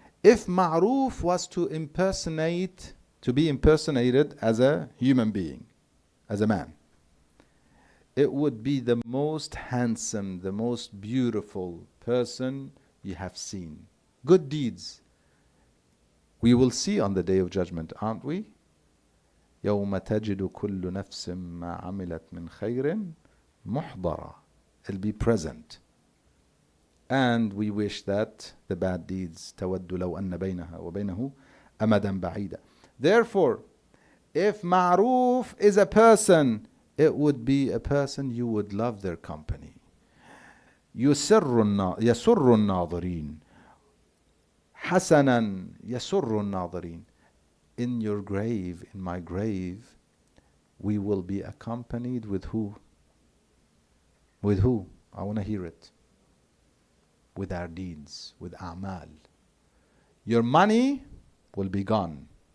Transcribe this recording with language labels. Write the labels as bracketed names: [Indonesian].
[English] If ma'roof was to be impersonated as a human being, as a man, it would be the most handsome, the most beautiful person you have seen. Good deeds we will see on the Day of Judgment, aren't we? [Arabic] يوم تجد كل نفس ما عملت من خير محضرة. [English] It'll be present. And we wish that the bad deeds [Arabic] تود لو أن بينها وبينه أمدا بعيدا. [English] Therefore, if ma'roof is a person, it would be a person you would love their company. [Arabic] يسر الناظرين حسنا يسر الناظرين. [English] In your grave, in my grave, we will be accompanied with who? With who? I want to hear it. With our deeds, with a'mal. Your money will be gone.